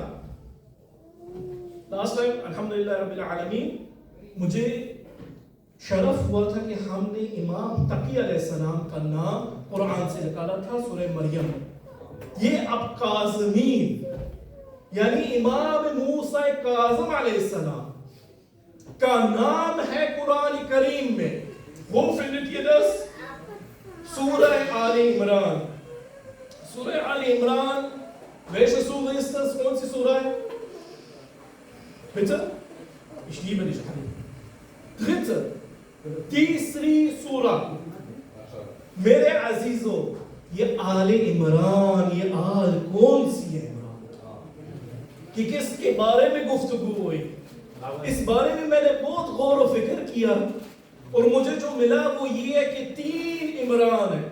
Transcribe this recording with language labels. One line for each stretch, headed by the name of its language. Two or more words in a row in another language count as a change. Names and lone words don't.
English: last time
Arabic: الحمدللہ رب العالمین
Urdu: مجھے شرف ہوا تھا کہ ہم نے امام تقی
Arabic: علیہ السلام
Urdu: کا نام قرآن سے نکالا تھا سورہ مریم۔ یہ اب قازمین یعنی امام موسیٰ کاظم
Arabic: علیہ السلام
Urdu: کا نام ہے قرآن کریم میں۔
German: Wo findet ihr das? Surah Ali Imran. Surah Ali Imran. Welche Surah ist das?
Urdu: Kौन سی Surah ہے؟
German: Bitte? Ich liebe dich, Habib. Dritte,
Urdu: تیسری سورہ۔ میرے عزیزو، یہ آل عمران، یہ آل کون سی ہے عمران؟ کہ کس کے بارے میں گفتگو ہوئی؟ اس بارے میں نے بہت غور و فکر کیا، اور مجھے جو ملا وہ یہ ہے کہ 3 عمران ہیں۔